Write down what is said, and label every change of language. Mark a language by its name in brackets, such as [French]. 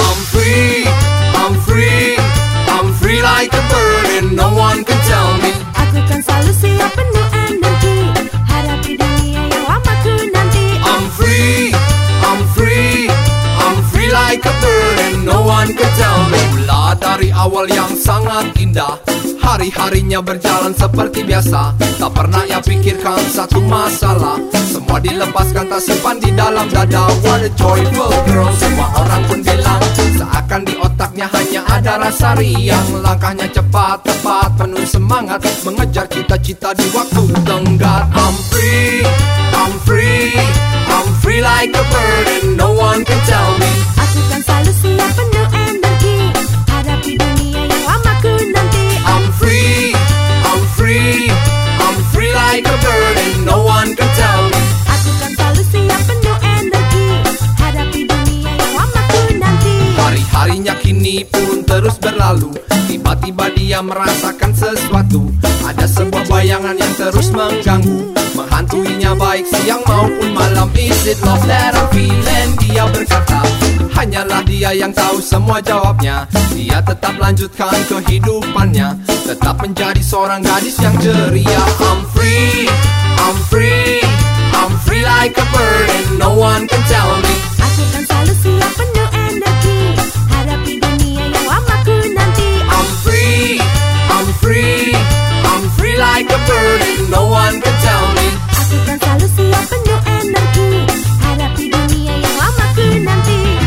[English] I'm free, I'm free, I'm free like a bird and no one can tell me. [Indonesian] Aku kan selalu siap penuh energi, harap di dunia yang lama ku nanti. [English] I'm free, I'm free, I'm free like a bird and no one can tell me. [Indonesian] Mula dari awal yang sangat indah, hari-harinya berjalan seperti biasa. Tak pernah ia pikirkan satu masalah, semua dilepaskan tak simpan di dalam dada. [English] What a joyful girl, [Indonesian] semua orang pun bilang, seakan di otaknya hanya ada rasa riang. Langkahnya cepat, tepat, penuh semangat, mengejar cita-cita di waktu tenggat. [English] I'm free, I'm free, I'm free like a bird and no one can tell me. [Indonesian] Aku kan selalu siap penuh energi, hadapi dunia yang lama ku nanti. [English] I'm free, I'm free, I'm free like a bird and no one can tell me. [Indonesian] Aku kan selalu siap penuh energi, hadapi dunia yang lama ku nanti. Hari-harinya kini pun terus berlalu, tiba-tiba dia merasakan sesuatu. Ada sebuah bayangan yang terus mengganggu, menghantuinya baik siang maupun malam. [English] Is it love that I'm feeling? [Indonesian] Dia berkata, hanyalah dia yang tahu semua jawabnya. Dia tetap lanjutkan kehidupannya, tetap menjadi seorang gadis yang ceria. [English] I'm free, I'm free, I'm free like a bird and no one can tell me. [Indonesian] Aku kan selalu siap penuh energi, hadapi dunia yang lama ku nanti. [English] I'm free, I'm free, I'm free like a bird and no one can tell me. [Indonesian] Aku kan selalu siap penuh energi, hadapi dunia yang lama ku nanti.